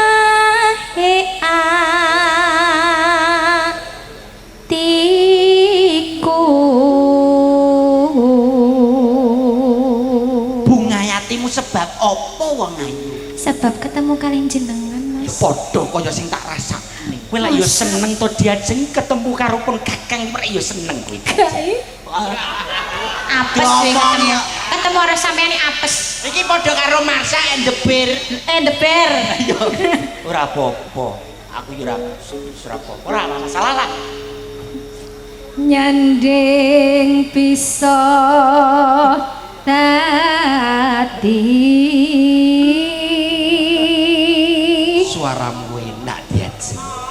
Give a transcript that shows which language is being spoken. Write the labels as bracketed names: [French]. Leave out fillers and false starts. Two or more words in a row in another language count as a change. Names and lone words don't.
[Javanese] sebab apa wong ayu? Sebab ketemu kalian jenengan Mas. Padha kaya sing tak rasakne. kowe lak yo seneng to diajeng ketemu karo pun kakang prek yo seneng kowe Apes sih ketemu karo sampeyan apes. Iki padha karo Marsha and the Bear. The Bear. ora apa-apa aku yo ora apa-apa ora masalah lah Nyanding bisa tadi suaramu enak diajeng